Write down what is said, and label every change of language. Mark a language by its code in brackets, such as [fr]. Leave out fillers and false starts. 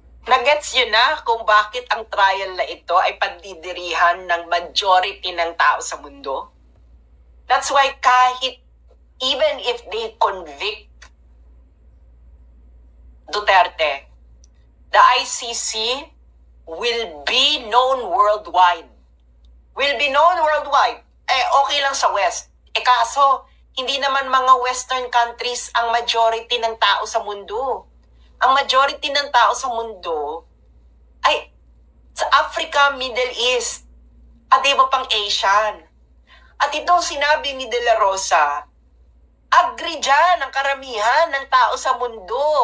[tl] Nagets yun na kung bakit ang trial na ito ay pandidirihan ng majority ng tao sa mundo? [en] That's why kahit even if they convict Duterte, the ICC will be known worldwide. Will be known worldwide. [tl] Eh, okay lang sa West. Eh, kaso, hindi naman mga Western countries ang majority ng tao sa mundo. Ang majority ng tao sa mundo ay sa Africa, Middle East, at iba pang Asian. At itong sinabi ni De La Rosa, agree dyan ang karamihan ng tao sa mundo.